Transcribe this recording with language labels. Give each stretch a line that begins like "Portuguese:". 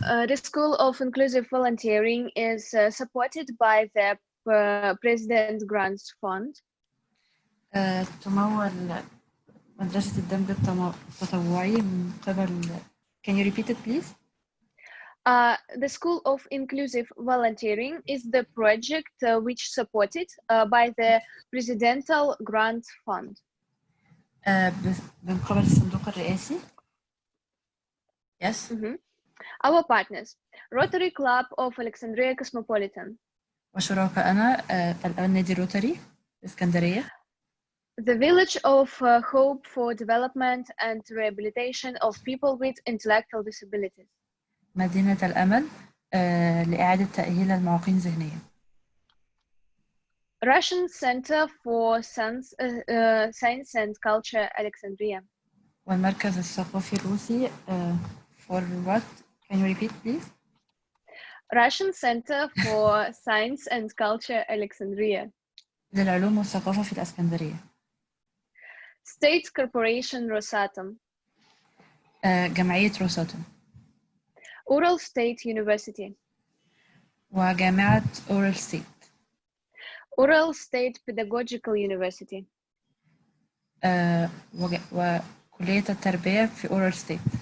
English: The School of Inclusive Volunteering is supported by the President Grants Fund.
Arabic: تمول مدرسة الدمج التطوعي من قبل.
English: Can you repeat it, please? The School of Inclusive Volunteering is the project which supported by the Presidential Grant Fund.
Arabic: من قبل الصندوق الرئاسي.
English: Yes. Our partners, Rotary Club of Alexandria Cosmopolitan.
Arabic: وشركائنا النادي روتري اسكندرية.
English: The Village of Hope for Development and Rehabilitation of People with Intellectual Disabilities.
Arabic: مدينة الأمل لإعادة تأهيل المعاقين ذهنيا.
English: Russian Center for Science and Culture, Alexandria.
Arabic: والمركز الثقافي الروسي
English: for what? Can you repeat please? Russian Center for Science and Culture, Alexandria.
Arabic: للعلوم والثقافة في الإسكندرية.
English: State Corporation Rosatom.
Arabic: جمعية روساتوم.
English: Ural State University.
Arabic: وجامعة أورال ستيت.
English: Ural State Pedagogical University.
Arabic: وكلية التربية في أورال ستيت.